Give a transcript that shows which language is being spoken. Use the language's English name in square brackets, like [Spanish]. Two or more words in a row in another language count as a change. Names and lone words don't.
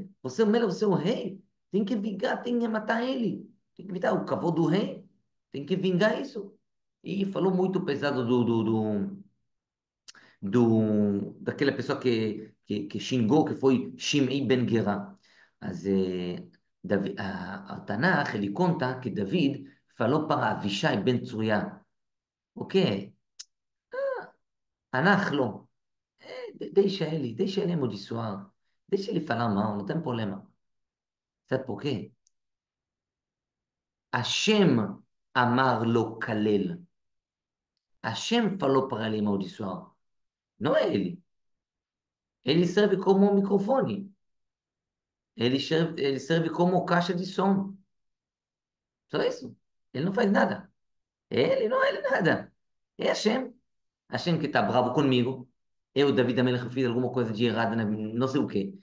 [Portuguese] Você é o Melech, você é o rei. Tem que vingar, tem que matar ele. Tem que evitar o cavalo do rei. Tem que vingar isso. E falou muito pesado daquela pessoa que xingou, que foi Shimei ben Gera. [Hebrew] אז התנ"ך, [Portuguese] ele conta que David falou para Avishai ben Tzuya, ok, אנחנו, deixa ele amaldiçoar, deixa ele falar mal, não tem problema. Sabe por quê? [Hebrew] השם אמר לו קלל. [Portuguese] Hashem falou para ele amaldiçoar, não é ele. Ele serve como um microfone, ele serve como caixa de som. Só isso. Ele não faz nada. Ele nada. É Hashem. Hashem que está bravo comigo. Eu, David Amelech, fiz alguma coisa de errado, não sei o quê.